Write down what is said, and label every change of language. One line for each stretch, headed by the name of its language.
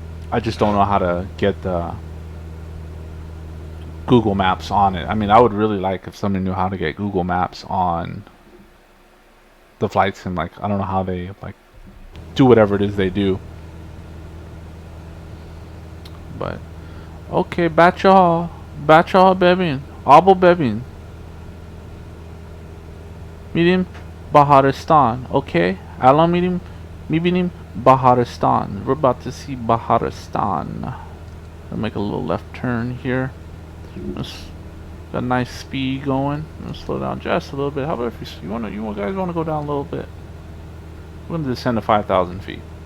English: I just don't know how to get the Google Maps on it. I mean, I would really like if somebody knew how to get Google Maps on the flight sim. Like, I don't know how they like do whatever it is they do. But okay,
Persian: بچه‌ها ببین آبو ببین میریم بهارستان.
English: Okay,
Persian: الان میبینیم بهارستان.
English: We're about to see بهارستان. I'll make a little left turn here. Got a nice speed going. I'm gonna slow down just a little bit. How about if you guys wanna go down a little bit? We're gonna descend to 5,000 feet.